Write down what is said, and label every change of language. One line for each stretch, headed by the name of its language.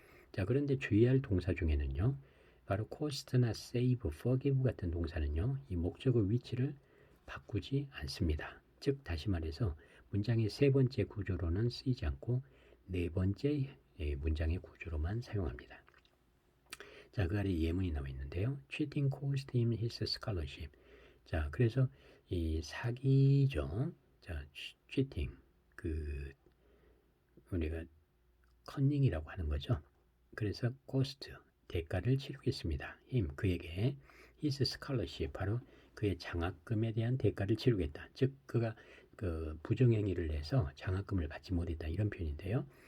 Korean: 자, 그런데 주의할 동사 중에는요, 바로 cost나 save, forgive 같은 동사는요, 이 목적어 위치를 바꾸지 않습니다. 즉, 다시 말해서 문장의 세 번째 구조로는 쓰이지 않고 네 번째 문장의 구조로만 사용합니다. 자, 그 아래 예문이 나와 있는데요.
English: Cheating cost him his scholarship.
Korean: 자, 그래서 이 사기죠. 자, cheating. 그 우리가 커닝이라고 하는 거죠. 그래서 cost 대가를 치르겠습니다. him 그에게
English: his scholarship
Korean: 바로 그의 장학금에 대한 대가를 치르겠다. 즉 그가 그 부정행위를 해서 장학금을 받지 못했다 이런 표현인데요.